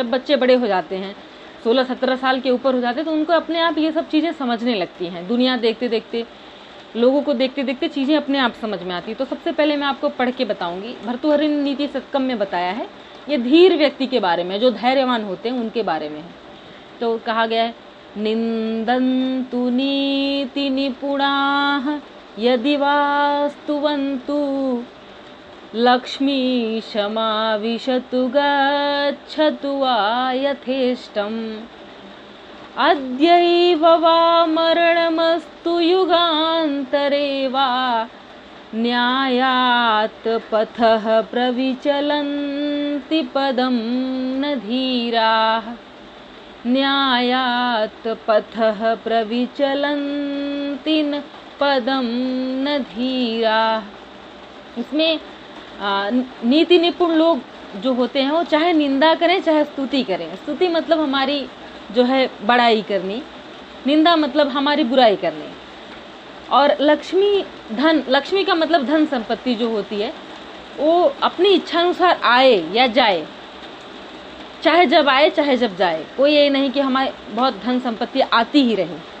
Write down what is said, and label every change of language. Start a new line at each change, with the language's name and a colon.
Hindi: जब बच्चे बड़े हो जाते हैं, 16-17 साल के ऊपर हो जाते हैं, तो उनको अपने आप ये सब चीज़ें समझने लगती हैं। दुनिया देखते देखते, लोगों को देखते देखते चीज़ें अपने आप समझ में आती। तो सबसे पहले मैं आपको पढ़ के बताऊंगी। भर्तृहरि ने नीति शतकम में बताया है, ये धीर व्यक्ति के बारे में, जो धैर्यवान होते हैं उनके बारे में है।
Sanskrit: तो कहा गया है, निंदन्तु नीति निपुणाः यदि वास्तुवन्तु लक्ष्मी समाविशतु गच्छतु वा यथेष्टम् अद्यैव वा मरणमस्तु युगान्तरे वा न्यायात् पथः प्रविचलन्ति पदं न धीराः न्यायात् पथः प्रविचलन्ति पदम न धीराः।
Hindi: इसमें नीति निपुण लोग जो होते हैं वो चाहे निंदा करें चाहे स्तुति करें। स्तुति मतलब हमारी जो है बड़ाई करनी, निंदा मतलब हमारी बुराई करनी। और लक्ष्मी धन, लक्ष्मी का मतलब धन संपत्ति जो होती है वो अपनी इच्छा अनुसार आए या जाए, चाहे जब आए चाहे जब जाए, कोई ये नहीं कि हमारे बहुत धन संपत्ति आती ही रहे।